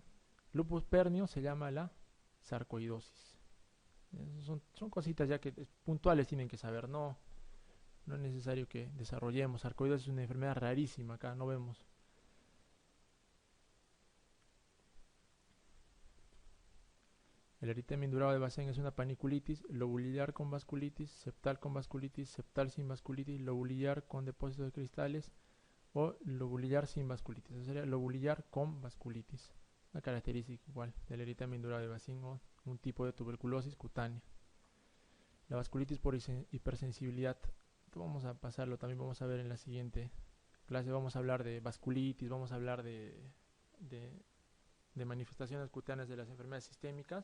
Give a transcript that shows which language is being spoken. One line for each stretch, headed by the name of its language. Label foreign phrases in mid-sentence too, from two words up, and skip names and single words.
Spanish: Lupus pernio se llama la sarcoidosis. Son cositas ya que puntuales tienen que saber, no es necesario que desarrollemos. Sarcoidosis es una enfermedad rarísima, acá no vemos. El eritema indurado de Bacin es una paniculitis lobulillar con vasculitis, septal con vasculitis, septal sin vasculitis, lobulillar con depósitos de cristales o lobulillar sin vasculitis. Eso sería lobulillar con vasculitis. Una característica igual del eritema indurado de Bacin o un tipo de tuberculosis cutánea. La vasculitis por hipersensibilidad. Esto vamos a pasarlo, también vamos a ver en la siguiente clase. Vamos a hablar de vasculitis, vamos a hablar de manifestaciones cutáneas de las enfermedades sistémicas.